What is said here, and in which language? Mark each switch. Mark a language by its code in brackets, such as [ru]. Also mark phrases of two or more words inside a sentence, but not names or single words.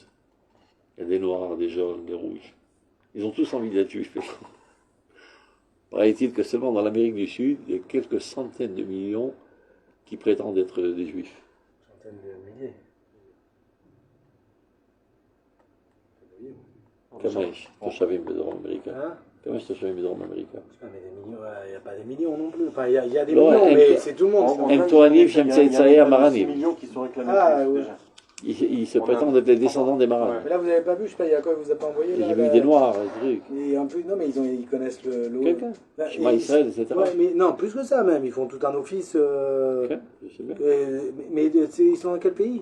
[fr] Il y a des noirs, des jaunes, des rouges. Ils ont tous envie d'être juifs. Paraît-il que seulement dans l'Amérique du Sud, il y a quelques centaines de millions qui prétendent être des juifs. Centaines de milliers. Comment est-ce [he] תושבים בדרום אמריקה? [fr] Comment est-ce [he] תושבים בדרום אמריקה? [fr] Il n'y a pas des millions non plus. Enfin, il y a des Non, millions, mais c'est tout le monde. [he] הם טוענים שהם צאצאי המרנים. [fr] millions qui sont réclamés déjà. Ils se prétendent être les descendants des marins. Mais là, vous n'avez pas vu, je sais pas, il y a quoi, vous a pas envoyé là, J'ai vu des noirs, des trucs. Et en plus, non, mais ils connaissent le. Quelqu'un Là, Shema Israël, etc. Ouais, mais non, plus que ça même, ils font tout un office. Ok, je sais bien. Mais ils sont dans quel pays?